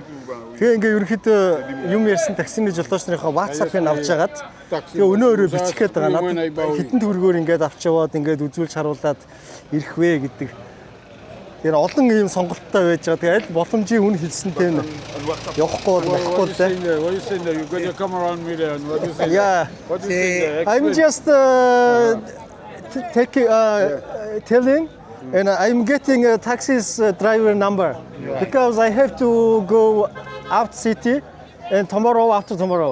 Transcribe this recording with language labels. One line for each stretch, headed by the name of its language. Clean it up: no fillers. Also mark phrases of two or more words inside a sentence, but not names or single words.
Mongolian: Тэгээ ингээ ерөнхийдөө юм ярьсан таксины жолооч нарынхаа WhatsApp-ыг авч ягаад тэгээ өнөө өрөө бичихгээд байгаа. Надад хитэн төгрөгөөр ингээд авч яваад ингээд үзүүлж харуулад ирэх вэ гэдэг. Тэр олон ийм сонголттой байж байгаа. Тэгээ аль боломжийн үн хэлсэнтэй нь явахгүй бол болохгүй л дээ.
English: What you saying there? You got your camera on me there. And what you saying? Yeah. What you saying there? I'm just telling, and I'm getting a taxi's driver number because I have to go out city and tomorrow after tomorrow.